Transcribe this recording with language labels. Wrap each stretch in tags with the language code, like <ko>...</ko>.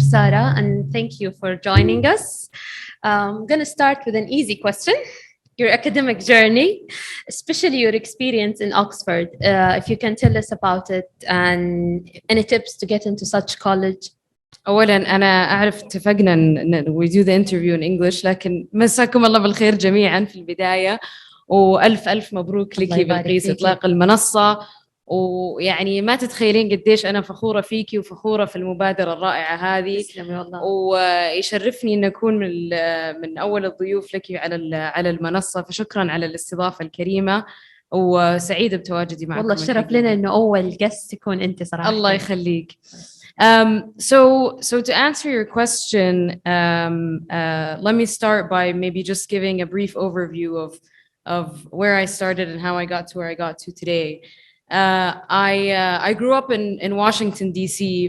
<en>Sarah, and thank you for joining us. I'm going to start with an easy question. Your academic journey, especially your experience in Oxford, if you can tell us about it and any tips to get into such college.</en> <ar>أولاً أنا أعرف اتفقنا إن</ar> <en>we do the interview in English،</en> <ar>لكن مساكم الله بالخير جميعاً في البداية، وألف ألف مبروك لك بلقيس إطلاق المنصة. ويعني ما تتخيلين قديش أنا فخورة فيكي وفخورة في المبادرة الرائعة هذه، ويشرفني أن أكون من أول الضيوف لك على المنصة، فشكراً على الاستضافة الكريمة وسعيدة بتواجدي معكم. والله الشرف لنا إنه أول guest تكون أنت صراحة. الله يخليك.</ar> <en>So to answer your question, let me start by maybe just giving a brief overview of where I started and how I got to where I got to today. I grew up in Washington, D.C.</en>